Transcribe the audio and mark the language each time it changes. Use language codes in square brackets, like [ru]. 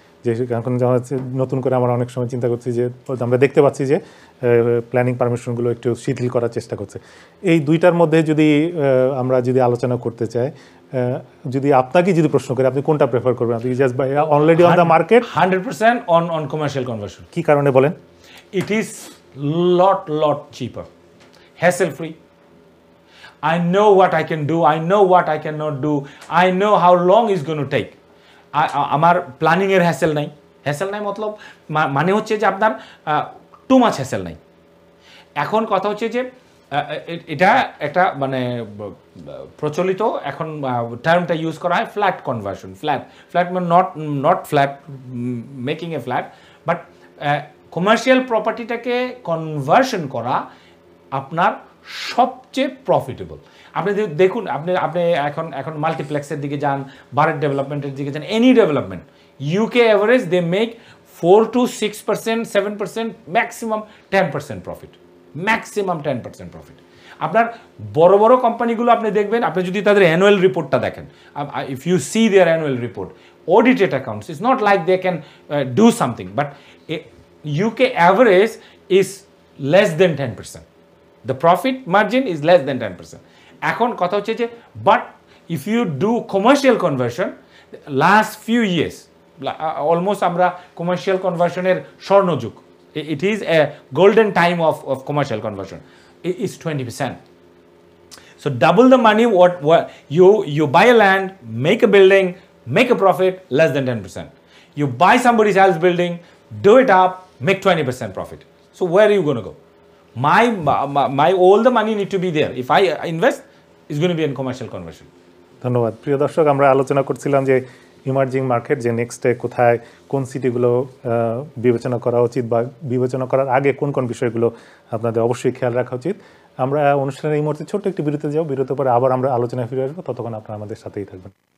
[bn] যে এখন যখন নতুন করে আমরা অনেক সময় চিন্তা করছি যে আমরা দেখতে পাচ্ছি যে প্ল্যানিং পারমিশনগুলো একটু শিথিল করার চেষ্টা করছে। এই দুইটার মধ্যে যদি আমরা আলোচনা করতে চাই, যদি আপনাকে যদি প্রশ্ন করে আপনি কোনটা প্রেফার করবেন, আপনি [en] Just already on the market 100% on commercial conversion. [bn] কি কারণে বলেন? [en] It is lot cheaper, hassle free. I know what I can do, I know what I cannot do, I know how long it's going to take. [bn] আমার planning এর hassle নাই মতলব মানে হচ্ছে যে আপনার টু মাচ হ্যাসেল নাই। এখন কথা হচ্ছে যে এটা একটা মানে প্রচলিত এখন টার্মটা ইউজ করা হয় ফ্ল্যাট কনভার্সন। ফ্ল্যাট মানে [en] not flat making a flat, [bn] but commercial প্রপার্টিটাকে conversion করা আপনার সবচেয়ে প্রফিটেবল। আপনি দেখুন, আপনি এখন মাল্টিপ্লেক্সের দিকে যান, বারের ডেভেলপমেন্টের দিকে যান, any development, [en] UK average they make 4 to 6%, [bn] 7%, maximum 10% profit, maximum 10% profit. আপনার বড় বড় কোম্পানিগুলো আপনি দেখবেন, আপনি যদি তাদের অ্যানুয়াল রিপোর্টটা দেখেন, [en] If you see their annual report, audited accounts, it's not like they can do something, but UK average is less than 10%. The profit margin is less than 10%. [bn] এখন কথা হচ্ছে যে [en] but if you do commercial conversion, last few years almost [bn] আমরা commercial কনভার্সনের স্বর্ণযুগ, [en] It is a golden time of commercial conversion, is 20%. So double the money what you buy a land, make a building, make a profit less than 10%. You buy somebody else's building, do it up, make 20% profit. So where are you going to go? My all the money need to be there. If I invest, it's going to be in commercial conversion. [bn] ধন্যবাদ। প্রিয় দর্শক, আমরা আলোচনা করছিলাম যে emerging market, যে নেক্সটে কোথায় কোন সিটিগুলো বিবেচনা করা উচিত বা বিবেচনা করার আগে কোন কোন বিষয়গুলো আপনাদের অবশ্যই খেয়াল রাখা উচিত। আমরা অনুষ্ঠানের এই মুহূর্তে ছোট্ট একটি বিরতি যাও, বিরতির পরে আবার আমরা আলোচনায় ফিরে আসবো, ততক্ষণ আপনারা আমাদের সাথেই থাকবেন।